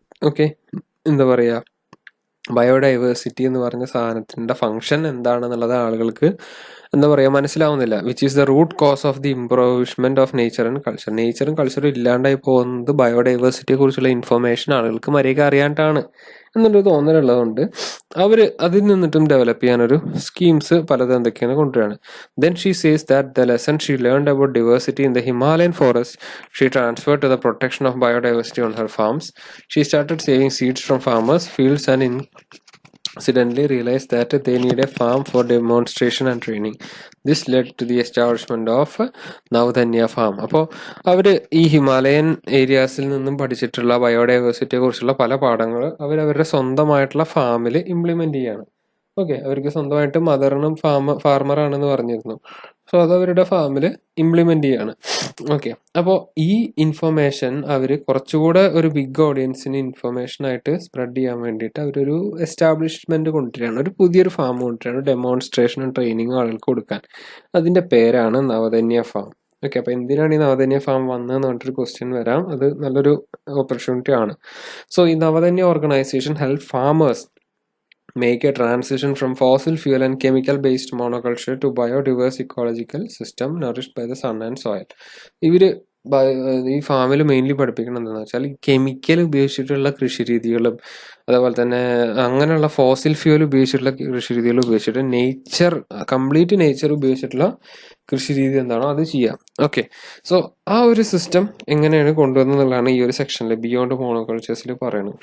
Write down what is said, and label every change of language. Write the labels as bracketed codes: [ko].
[ml] Okay, എന്താ പറയുക, biodiversity എന്ന് പറഞ്ഞ സാധനത്തിൻ്റെ ഫങ്ഷൻ എന്താണെന്നുള്ളത് ആളുകൾക്ക് എന്താ പറയുക മനസ്സിലാവുന്നില്ല. [en] Which is the root cause of the improvement of nature and culture. [ml] നേച്ചറും കൾച്ചറും ഇല്ലാണ്ടായി പോകുന്നത് ബയോഡൈവേഴ്സിറ്റിയെ കുറിച്ചുള്ള ഇൻഫർമേഷൻ ആളുകൾക്ക് മര്യാദ അറിയാണ്ടാണ് എന്നൊരു തോന്നലുള്ളതുകൊണ്ട് അവർ അതിൽ നിന്നിട്ടും ഡെവലപ്പ് ചെയ്യാനൊരു സ്കീംസ് പലതും എന്തൊക്കെയാണ് കൊണ്ടുവരികയാണ്. [en] Then she says that the lesson she learned about diversity in the Himalayan forest she transferred to the protection of biodiversity on her farms. She started saving seeds from farmers' fields and incidentally realized that they need a farm for demonstration and training. This led to the establishment of Navdanya farm. [ml] അപ്പോൾ അവർ ഈ Himalayan ഏരിയാസിൽ നിന്നും പഠിച്ചിട്ടുള്ള ബയോഡൈവേഴ്സിറ്റിയെ കുറിച്ചുള്ള പല പാഠങ്ങൾ അവരവരുടെ സ്വന്തമായിട്ടുള്ള ഫാമിൽ ഇംപ്ലിമെന്റ് ചെയ്യാണ്. ഓക്കെ, അവർക്ക് സ്വന്തമായിട്ട് മദറിനും ഫാർമറാണെന്ന് പറഞ്ഞിരുന്നു. സോ അത് അവരുടെ ഫാമിൽ ഇംപ്ലിമെന്റ് ചെയ്യാണ്. ഓക്കെ, അപ്പോൾ ഈ ഇൻഫർമേഷൻ അവർ കുറച്ചുകൂടെ ഒരു ബിഗ് ഓഡിയൻസിന് ഇൻഫർമേഷൻ ആയിട്ട് സ്പ്രെഡ് ചെയ്യാൻ വേണ്ടിയിട്ട് അവരൊരു എസ്റ്റാബ്ലിഷ്മെന്റ് കൊണ്ടുവരികയാണ്, ഒരു പുതിയൊരു ഫാം കൊണ്ടുവരികയാണ്, ഡെമോൺസ്ട്രേഷനും ട്രെയിനിങ്ങും ആളുകൾക്ക് കൊടുക്കാൻ. അതിന്റെ പേരാണ് നവധന്യ ഫാം. ഓക്കെ, അപ്പോൾ എന്തിനാണ് ഈ നവധന്യ ഫാം വന്നതെന്ന് പറഞ്ഞിട്ടൊരു ക്വസ്റ്റ്യൻ വരാം. അത് നല്ലൊരു ഓപ്പർച്യൂണിറ്റി ആണ്. [en] So ഈ Navdanya organisation help farmers make a transition from fossil fuel and chemical based monoculture to biodiverse ecological system nourished by the sun and soil. [ml] ഇവര് ഈ ഫാമിൽ മെയിൻലി പഠിപ്പിക്കണം എന്താണെന്ന് വെച്ചാൽ ഈ കെമിക്കൽ ഉപയോഗിച്ചിട്ടുള്ള കൃഷി രീതികളും അതേപോലെ തന്നെ അങ്ങനെയുള്ള ഫോസിൽ ഫ്യൂൽ ഉപയോഗിച്ചിട്ടുള്ള കൃഷി രീതികൾ ഉപയോഗിച്ചിട്ട് കംപ്ലീറ്റ് നേച്ചർ ഉപയോഗിച്ചിട്ടുള്ള കൃഷി രീതി എന്താണോ അത് ചെയ്യാം. ഓക്കെ, സോ ആ ഒരു സിസ്റ്റം എങ്ങനെയാണ് കൊണ്ടുവന്നതെന്നുള്ളതാണ് ഈ ഒരു സെക്ഷനിൽ ബിയോണ്ട് മോണോകൾച്ചേഴ്സിൽ പറയുന്നത്.